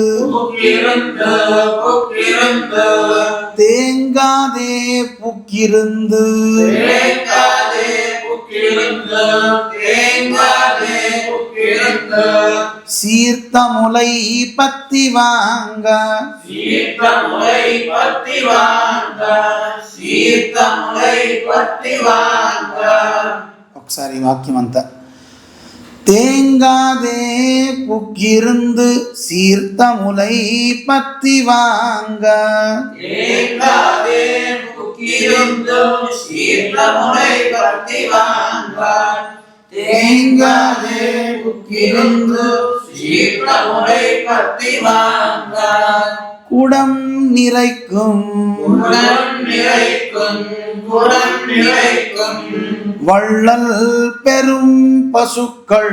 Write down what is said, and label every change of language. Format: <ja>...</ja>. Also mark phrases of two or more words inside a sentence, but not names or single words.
<ta>தேங்காதே புக்கிருந்து சீர்த்த முலை பத்தி வாங்க</ta> <te>ఒకసారి వాక్యం అంతా</te> <ta>தேங்காதே புக்கிருந்து சீர்த்த முலை பத்தி வாங்க தேங்காதே புக்கிருந்து குடம் நிறைக்கும் வள்ளல் பெரும் பசுக்கள்</ta>